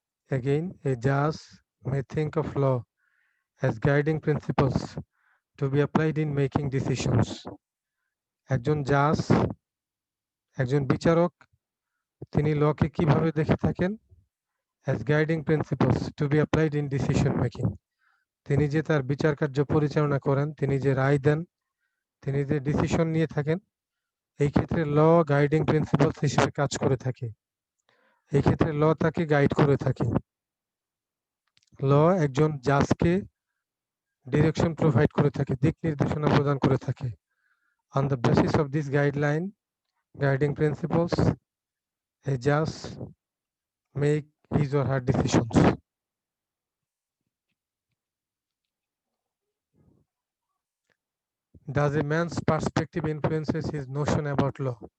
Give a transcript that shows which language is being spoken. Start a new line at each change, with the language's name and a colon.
English: Again, a judge may think of law as guiding principles to be applied in making decisions.
Bangla: একজন জাজ, একজন বিচারক, তিনি লকে কিভাবে দেখে থাকেন?
English: as guiding principles to be applied in decision making.
Bangla: তিনি যে তার বিচার কার্য পরিচালনা করেন, তিনি যে রায় দেন, তিনি যে ডিসিশন নিয়ে থাকেন, এই ক্ষেত্রে ল গাইডিং প্রিন্সিপালস হিসেবে কাজ করে থাকে। এই ক্ষেত্রে ল তাকে গাইড করে থাকে। ল একজন জাজকে ডিরেকশন প্রোভাইড করে থাকে, দিক নির্দেশনা প্রদান করে থাকে।
English: On the basis of this guideline, guiding principles, a judge make his or her decisions. Does a man's perspective influences his notion about law?